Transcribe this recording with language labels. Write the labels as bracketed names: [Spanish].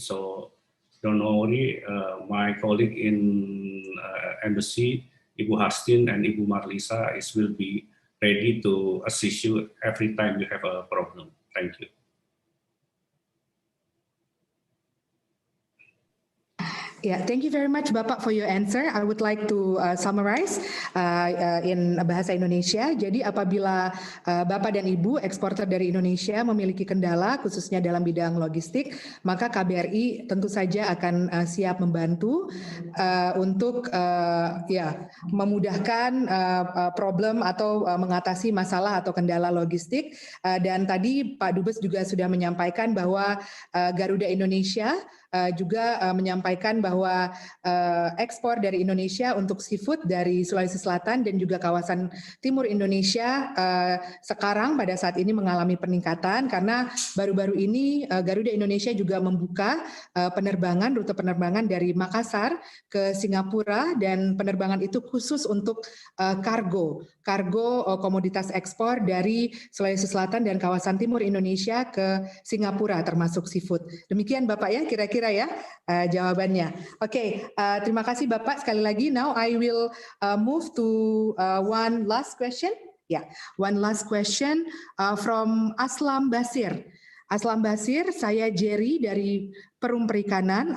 [English] So don't worry, my colleague in embassy, Ibu Hastin and Ibu Marlisa, will be ready to assist you every time you have a problem. Thank you. Yeah, thank you very much, Bapak, for your answer. I would like to summarize in bahasa Indonesia. [Indonesian] Jadi apabila Bapak dan Ibu eksporter dari Indonesia memiliki kendala, khususnya dalam bidang logistik, maka KBRI tentu saja akan siap membantu untuk memudahkan problem atau mengatasi masalah atau kendala logistik. Dan tadi Pak Dubes juga sudah menyampaikan bahwa Garuda Indonesia juga menyampaikan bahwa ekspor dari Indonesia untuk seafood dari Sulawesi Selatan dan juga kawasan timur Indonesia sekarang pada saat ini mengalami peningkatan karena baru-baru ini Garuda Indonesia juga membuka rute penerbangan dari Makassar ke Singapura, dan penerbangan itu khusus untuk kargo komoditas ekspor dari Sulawesi Selatan dan kawasan timur Indonesia ke Singapura termasuk seafood. Demikian Bapak ya kira-kira ya jawabannya. Oke, terima kasih Bapak sekali lagi. [English] Now I will move to one last question. Yeah, one last question from Aslam Basir. [Indonesian] Aslam Basir, saya Jerry dari Perum Perikanan.